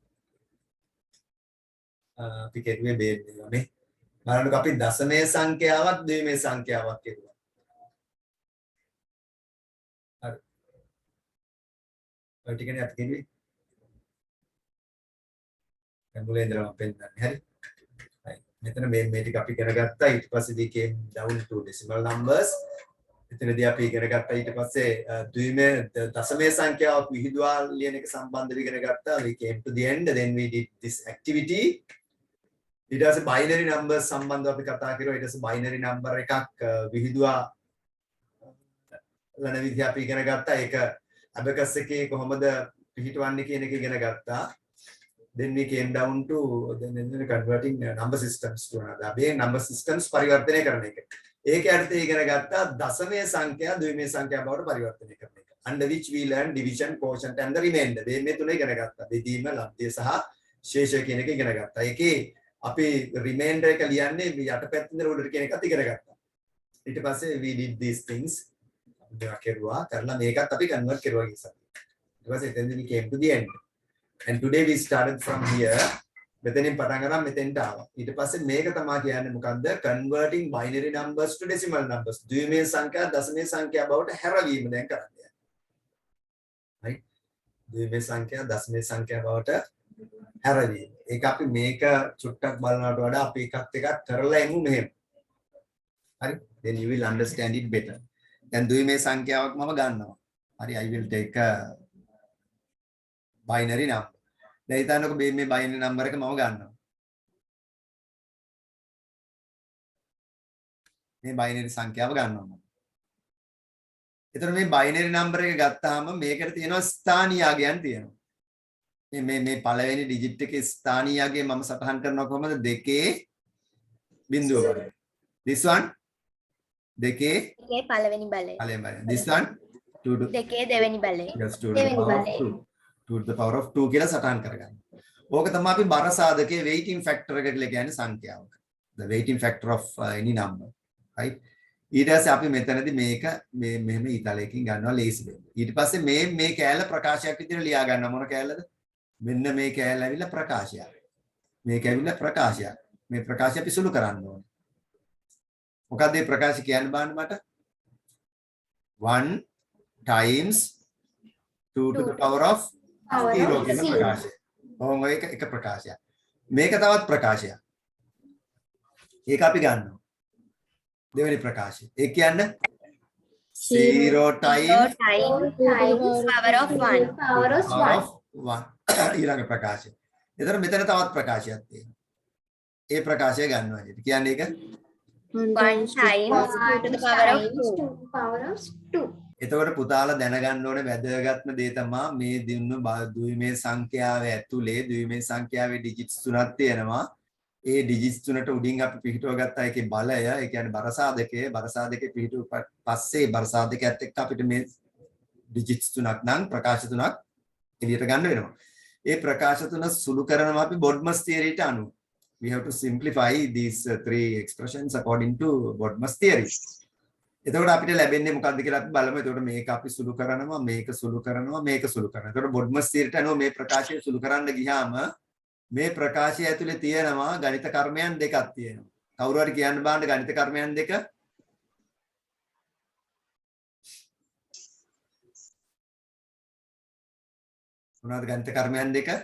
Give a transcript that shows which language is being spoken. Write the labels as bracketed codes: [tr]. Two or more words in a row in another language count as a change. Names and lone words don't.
[si] අපි කරුවේ මේ බලන්නකො අපි දශමය සංඛ්‍යාවක් ද්විමය සංඛ්‍යාවක් කරුවා. හරි. ඔය ටිකනේ අපි කරුවේ. දැන් මුලින්දම පෙන්නන්නේ. හරි. මෙතන මේ ටික අපි ඉගෙන ගත්තා. ඊට පස්සේ [en] we came down to decimal numbers. [si] එතනදී අපි ඉගෙන ගත්තා. ඊට පස්සේ ද්විමය දශමය සංඛ්‍යාවක් විහිදුවා ලියන එක සම්බන්ධව ඉගෙන ගත්තා. [en] We came to the end, then we did this activity. [si] ඊට පස්සේ [en] binary numbers [si] සම්බන්ධව අපි කතා කරා. ඊට පස්සේ [en] binary number [si] එකක් විහිදුවා ලන විදිහ අපි ඉගෙන ගත්තා. ඒක abacus එකේ කොහොමද පිහිටවන්නේ කියන එක ඉගෙන ගත්තා. [en] Then we came down to then converting number systems to another. [si] මේ [en] number systems [si] පරිවර්තනය කරන එක. ඒක යටතේ ඉගෙන ගත්තා දශමය සංඛ්‍යා ද්විමය සංඛ්‍යා බවට පරිවර්තනය කරන එක. [en] Under which we learned division, quotient and the remainder. [si] මේ තුන ඉගෙන ගත්තා. බෙදීම, ලබ්ධය සහ ශේෂය කියන එක ඉගෙන ගත්තා. ඒකේ අපි remainder එක ලියන්නේ යටපැත්තේ ඉඳලා උඩට කියන එකත් ඉගෙන ගත්තා. ඊට පස්සේ [en] we did these things. [si] මේවා කරුවා. කරලා මේකත් අපි convert කරුවා කියලා. ඊට පස්සේ එතෙන්දී [en] we came to the end. And today we started from here. [si] මෙතනින් පටන් ගන්න මෙතෙන්ට ආවා. ඊට පස්සේ මේක තමයි කියන්නේ මොකද්ද? [en] Converting binary numbers to decimal numbers. [si] ද්විමය සංඛ්‍යා දශමය සංඛ්‍යා බවට හැරවීම දැන් කරන්නේ. [en] right? [si] ද්විමය සංඛ්‍යා දශමය සංඛ්‍යා බවට හැරවීම. ඒක අපි මේක චුට්ටක් බලනවට වඩා අපි එකක් කරලා එමු මෙහෙම. හරි? [en] Then you will understand it better. [si] දැන් ද්විමය සංඛ්‍යාවක් මම ගන්නවා. හරි, [en] I will take a binary number. [si] දැන් හිතන්නකො මේ [en] binary number [si] එක මම ගන්නවා. මේ binary සංඛ්‍යාව ගන්නවා මම. ඒතර මේ [en] binary number [si] එක ගත්තාම මේකට තියෙනවා ස්ථානීයයන් තියෙනවා. මේ පළවෙනි digit එකේ ස්ථානීයයගේ මම සටහන් කරනවා කොහොමද? 2 බිංදුව වල. [en] This one 2 [si] පළවෙනි බලය. [en] This one 2 to [si] 2 දෙවෙනි බලය. [en] just 2 to the power of 2 [si] කියලා සටහන් කරගන්න. ඕක තමයි අපි බර සාධකයේ [en] weighting factor [si] එක කියලා කියන්නේ සංඛ්‍යාවක. [en] The weighting factor of any number. right? [si] ඊට පස්සේ අපි මෙතනදී මේක මෙහෙම ඊතලයකින් ගන්නවා ලේසි වෙන්න. ඊට පස්සේ මේ කෑල්ල ප්‍රකාශයක් විදිහට ලියා ගන්න මොන කෑල්ලද? මෙන්න මේ කෑල්ල ඇවිල්ලා ප්‍රකාශයක්. මේක ඇවිල්ලා ප්‍රකාශයක්. මේ ප්‍රකාශය අපි සුළු කරන්න ඕනේ. මොකක්ද මේ ප්‍රකාශය කියන්න බලන්න මට? [en] 1 times 2 to the power of 0 [si] කියන ප්‍රකාශය. ඔව් ඒක ප්‍රකාශයක්. මේක තවත් ප්‍රකාශයක්. ඒක අපි ගන්නවා. දෙවෙනි ප්‍රකාශය. ඒ කියන්නේ 0 times [en] power of 1. [si] ඊළඟ ප්‍රකාශය. එතන මෙතන තවත් ප්‍රකාශයක් තියෙනවා. ඒ ප්‍රකාශය ගන්නවා නේද? කියන්නේ ඒක [en] 1 times 2 to the power of 2. [si] එතකොට පුතාලා දැනගන්න ඕනේ වැදගත්ම දේ තමයි මේ දිනුන ද්විමය සංඛ්‍යාව ඇතුලේ ද්විමය සංඛ්‍යාවේ ඩිජිට්ස් තුනක් තියෙනවා. ඒ ඩිජිට්ස් තුනට උඩින් අපි පිහිටුව ගත්තා ඒකේ බලය, ඒ කියන්නේ බරසාධකයේ පිහිටුව පස්සේ බරසාධකයත් එක්ක අපිට මේ ඩිජිට්ස් තුනක් නම් ප්‍රකාශ තුනක් එළියට ගන්න වෙනවා. ඒ ප්‍රකාශ තුන සුළු කරනවා අපි බොඩ්මස් තියරියට අනුව. [en] We have to simplify these three expressions according to Bodmer's theory. [si] එතකොට අපිට ලැබෙන්නේ මොකක්ද කියලා අපි බලමු. එතකොට මේක අපි සුළු කරනවා, මේක සුළු කරනවා, මේක සුළු කරනවා. එතකොට Bodmer's theoryට අනුව මේ ප්‍රකාශය සුළු කරන්න ගියාම මේ ප්‍රකාශය ඇතුලේ තියෙනවා ගණිත කර්මයන් දෙකක් තියෙනවා. කවුරු හරි කියන්න බලන්න ගණිත කර්මයන් දෙක? මොනවද ගණිත කර්මයන් දෙක?